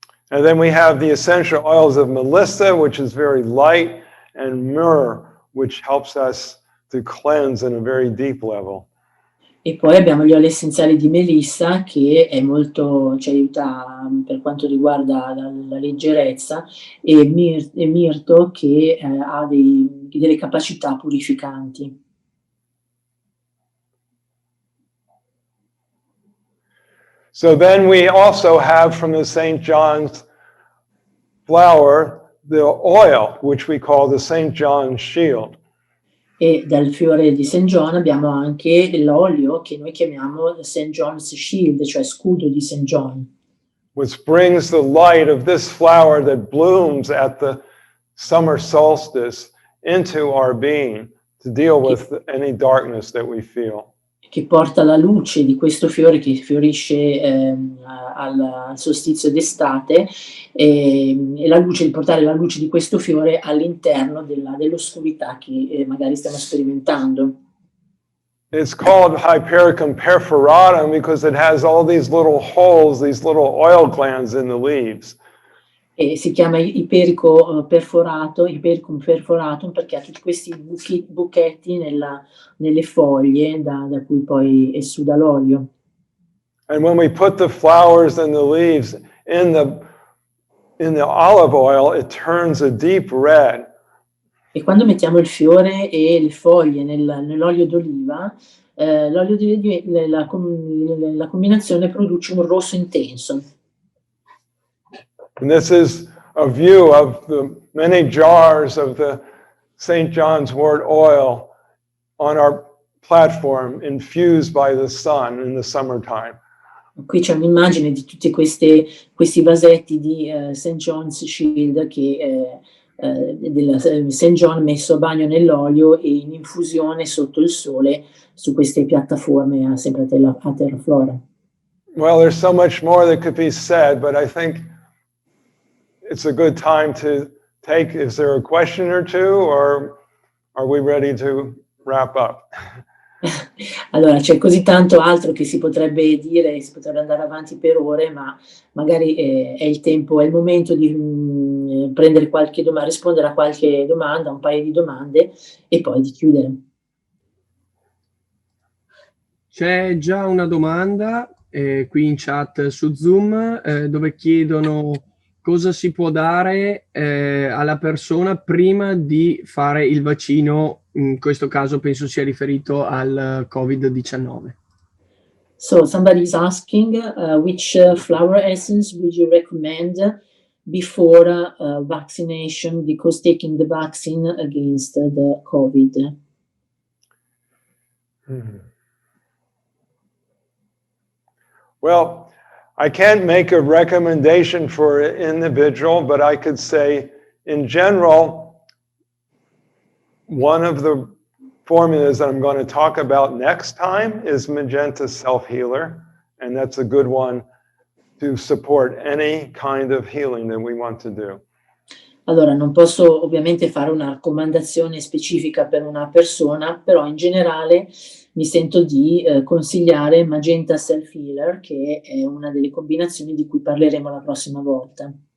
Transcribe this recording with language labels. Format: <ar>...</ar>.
<en>And then we have the essential oils of Melissa, which is very light, and myrrh, which helps us to cleanse in a very deep level.</en> <it>E poi abbiamo gli oli essenziali di Melissa, che è molto, ci aiuta per quanto riguarda la leggerezza, e mirto, che ha delle capacità purificanti.</it> <en>So then we also have from the St. John's flower the oil, which we call the St. John's shield.</en> <it>E dal fiore di St. John abbiamo anche l'olio che noi chiamiamo St. John's Shield, cioè scudo di St. John.</it> <en>Which brings the light of this flower that blooms at the summer solstice into our being to deal with any darkness that we feel.</en> <it>Che porta la luce di questo fiore che fiorisce al solstizio d'estate, e la luce, di portare la luce di questo fiore all'interno dell'oscurità che magari stiamo sperimentando.</it> <en>It's called Hypericum perforatum because it has all these little holes, these little oil glands in the leaves.</en> <it>E si chiama Iperico perforato, Ipericum perforatum, perché ha tutti questi buchetti nelle foglie da cui poi essuda l'olio.</it> <en>And when we put the flowers and the leaves in the olive oil, it turns a deep red.</en> <it>E quando mettiamo il fiore e le foglie nell'olio d'oliva, la combinazione produce un rosso intenso.</it> <en>And this is a view of the many jars of the St. John's wort oil on our platform infused by the sun in the summertime.</en> <it>Qui c'è un'immagine di tutti questi vasetti di St. John's Shield, della St. John messo a bagno nell'olio e in infusione sotto il sole su queste piattaforme sempre a terraflora.</it> <en>Well, there's so much more that could be said, but I think it's a good time to take, is there a question or two, or are we ready to wrap up?</en> <it>Allora, c'è così tanto altro che si potrebbe dire, si potrebbe andare avanti per ore, ma magari è il tempo, è il momento di prendere qualche domanda, rispondere a qualche domanda, un paio di domande, e poi di chiudere. C'è già una domanda qui in chat su Zoom, dove chiedono cosa si può dare alla persona prima di fare il vaccino, in questo caso penso sia riferito al Covid-19.</it> <en>So somebody is asking which flower essence would you recommend before vaccination, because taking the vaccine against the COVID? Well, I can't make a recommendation for an individual, but I could say, in general, one of the formulas that I'm going to talk about next time is Magenta Self-Healer, and that's a good one to support any kind of healing that we want to do.</en> <it>Allora, non posso ovviamente fare una raccomandazione specifica per una persona, però in generale mi sento di consigliare Magenta Self Healer, che è una delle combinazioni di cui parleremo la prossima volta.</it>